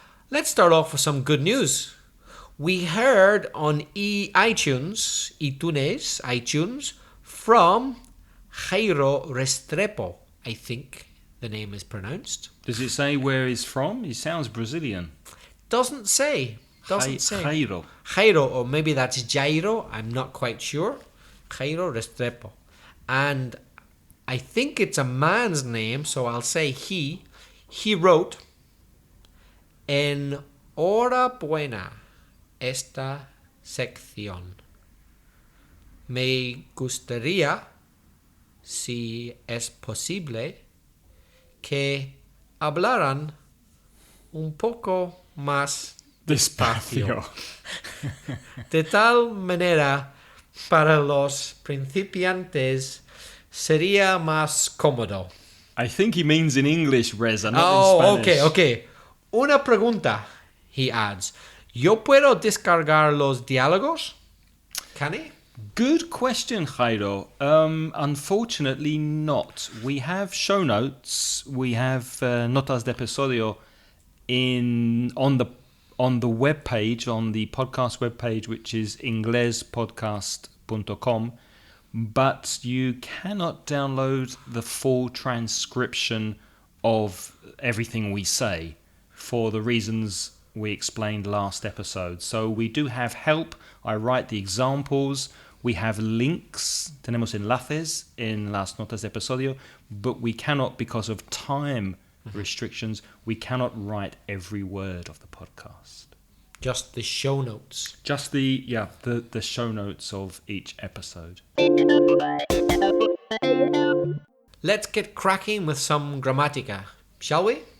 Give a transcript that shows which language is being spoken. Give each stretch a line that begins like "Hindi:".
English: Let's start off with some good news. We heard on iTunes, from Jairo Restrepo, I think the name is pronounced. Does it say where he's from? He sounds Brazilian. Doesn't say. Jairo. Jairo, or maybe that's Jairo, I'm not quite sure. Jairo Restrepo. And I think it's a man's name, so I'll say he. He wrote,
Spanish: Enhorabuena esta sección. Me gustaría, si es posible, que hablaran un poco más despacio. De tal manera, para los principiantes sería más cómodo.
English: I think he means in English, Reza, not in Spanish. Okay.
Spanish: Una pregunta,
English: he adds.
Spanish: ¿Yo puedo descargar los diálogos?
English: Can he? Good question, Jairo. Unfortunately not. We have show notes. We have
Spanish: notas de episodio
English: on the web page, on the podcast webpage, which is inglespodcast.com. But you cannot download the full transcription of everything we say for the reasons we explained last episode. So we do have help. I write the examples. We have links.
Spanish: Tenemos enlaces en las notas de episodio.
English: But we cannot, because of time restrictions, we cannot write every word of the podcast. Just the show notes. Just the show notes of each episode. Let's get cracking with some grammatica, shall we?